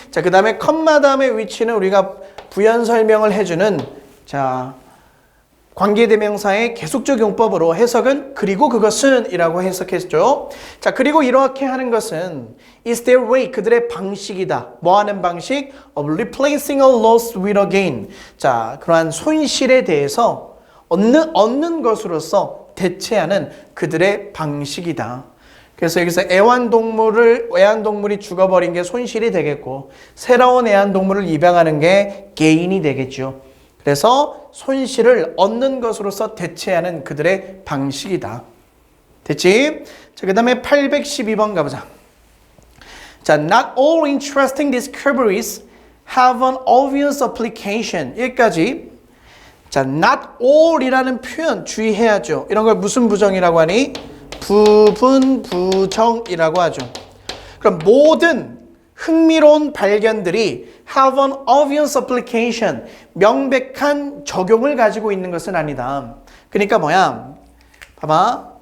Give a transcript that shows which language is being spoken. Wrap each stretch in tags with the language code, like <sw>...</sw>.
<ko>자, 그 다음에 컴마 다음의 위치는 우리가 부연 설명을 해주는 자, 관계대명사의 계속적 용법으로 해석은 그리고 그것은 이라고 해석했죠. 자, 그리고 이렇게 하는 것은</ko> <en>is their way,</en> <ko>그들의 방식이다. 뭐 하는 방식?</ko> <en>of replacing a loss with a gain.</en> <ko>자, 그러한 손실에 대해서 얻는 것으로서 대체하는 그들의 방식이다. 그래서 여기서 애완동물이 죽어버린 게 손실이 되겠고 새로운 애완동물을 입양하는 게 게인이 되겠죠. 그래서 손실을 얻는 것으로서 대체하는 그들의 방식이다. 됐지? 자, 그 다음에 812번 가보자.</ko> <en>자, not all interesting discoveries have an obvious application.</en> <ko>여기까지. 자, not all이라는 표현 주의해야죠. 이런 걸 무슨 부정이라고 하니? 부분 부정이라고 하죠. 그럼 모든 흥미로운 발견들이</ko> <en>have an obvious application,</en> <ko>명백한 적용을 가지고 있는 것은 아니다. 그러니까 뭐야? 봐봐.</ko>